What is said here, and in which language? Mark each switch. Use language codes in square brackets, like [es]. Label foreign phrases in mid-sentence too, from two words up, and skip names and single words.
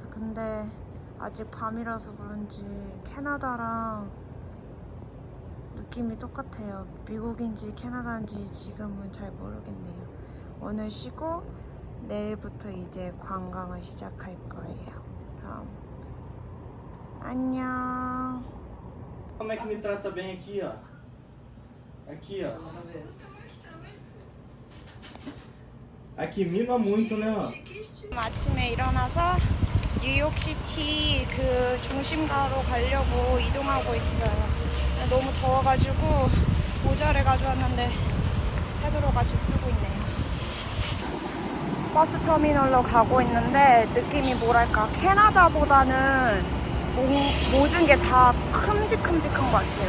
[ko] 근데 아직 밤이라서 그런지 캐나다랑 느낌이 똑같아요. 미국인지 캐나다인지 지금은 잘 모르겠네요. 오늘 쉬고 내일부터 이제 관광을 시작할 거예요. 그럼 안녕. [pt] Como é que me trata bem aqui, ó? Aqui, ó. Aqui mima muito, né, ó? [ko] 아침에 일어나서 뉴욕시티 그 중심가로 가려고 이동하고 있어요. 너무 더워가지고 모자를 가져왔는데 페드로가 집 쓰고 있네요. 버스 터미널로 가고 있는데 느낌이 뭐랄까 캐나다보다는 모든 게 다 큼직큼직한 것 같아요.